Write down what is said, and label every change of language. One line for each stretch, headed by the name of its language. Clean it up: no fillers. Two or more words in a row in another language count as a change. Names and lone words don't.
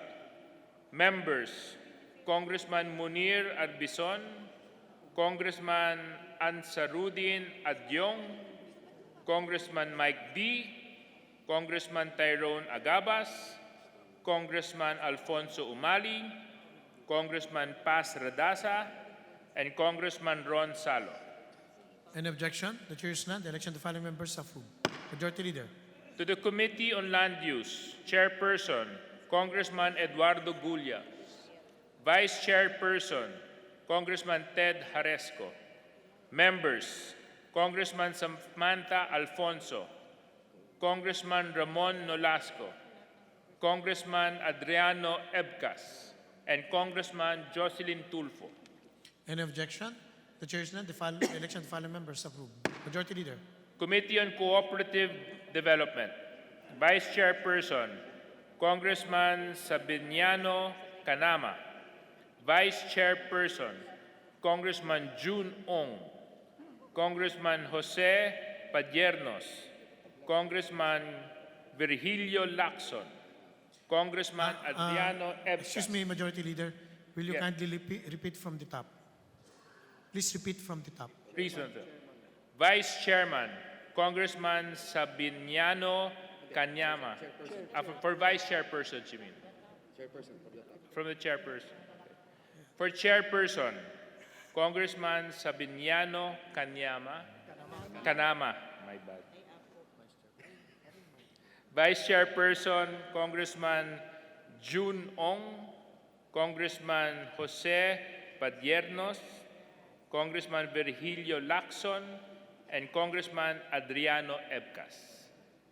English: Members, Congressman Munir Arbison, Congressman Ansarudin Adyong, Congressman Mike D., Congressman Tyrone Agabas, Congressman Alfonso Umali, Congressman Paz Radasa, and Congressman Ron Salo. Any objection? The chair is none. The election of the following members approved. Majority Leader. To the Committee on Land Use, Chairperson, Congressman Eduardo Gulla. Vice Chairperson, Congressman Ted Haresco. Members, Congressman Samantha Alfonso, Congressman Ramon Nolasco, Congressman Adriano Ebcas, and Congressman Jocelyn Tulfo. Any objection? The chair is none. The election of the following members approved. Majority Leader. Committee on Cooperative Development, Vice Chairperson, Congressman Sabiniano Canama. Vice Chairperson, Congressman June Ong, Congressman Jose Padiernos, Congressman Virgilio Lacson, Congressman Adriano Ebcas. Excuse me, Majority Leader. Will you Yes. kindly repeat from the top? Please repeat from the top. Please, Senator. Vice Chairman, Congressman Sabiniano Kanyama. For Vice Chairperson, you mean? From the Chairperson. For Chairperson, Congressman Sabiniano Kanama, my bad. Vice Chairperson, Congressman June Ong, Congressman Jose Padiernos, Congressman Virgilio Lacson, and Congressman Adriano Ebcas.